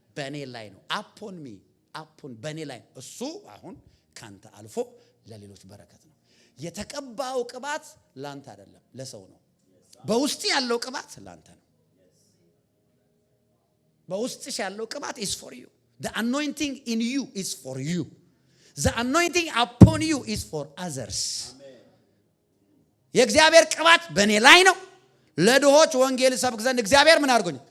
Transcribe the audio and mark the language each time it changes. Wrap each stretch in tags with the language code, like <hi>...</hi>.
<am>በእኔ ላይ ነው። upon me በእኔ ላይ ነው። እሱ አሁን ካንተ አልፎ ለሌሎች በረከት ነው። የተቀባው ቅባት ላንተ አይደለም ለሰው ነው። በውስጥ ያለው ቅባት ላንተ ነው። በውስጥሽ ያለው ቅባት</am> <en>is for you. The anointing in you is for you. The anointing upon you is for others.</en> <am>የእግዚአብሔር ቅባት በእኔ ላይ ነው። ለድሆች ወንጌል ሰብክ ዘንድ እግዚአብሔር ምን አድርጎኝ?</am>